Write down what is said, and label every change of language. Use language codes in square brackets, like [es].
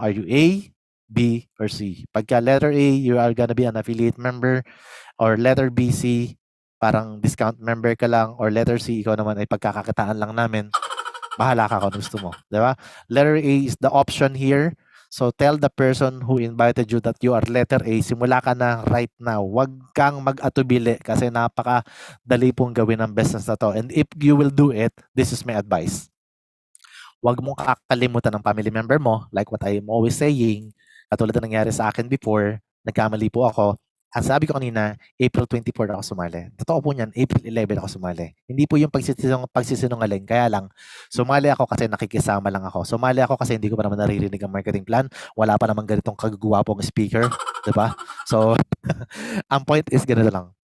[en] Are you A, B, or C? Pagka letter A, you are gonna be an affiliate member. [tl] Or letter B, C, parang discount member ka lang. Or letter C, ikaw naman ay pagkakakitaan lang namin. Bahala ka kung gusto mo. Diba? [en] Letter A is the option here. So tell the person who invited you that you are letter A. [tl] Simula ka na [en] right now. [tl] Huwag kang mag-atubili kasi napakadali pong gawin ang business na to. [en] And if you will do it, this is my advice. [tl] Huwag mong kakalimutan ng family member mo, [en] like what I am always saying. [tl] Katulad na nangyari sa akin before, nagkamali po ako. Ang sabi ko kanina, April 24 ako sumali. Totoo po niyan, April 11 ako sumali. Hindi po yung pagsisinungaling. Kaya lang, sumali ako kasi nakikisama lang ako. Sumali ako kasi hindi ko pa naman naririnig ang marketing plan. Wala pa naman ganitong kagugwapong speaker. Diba? So, ang point is ganito lang.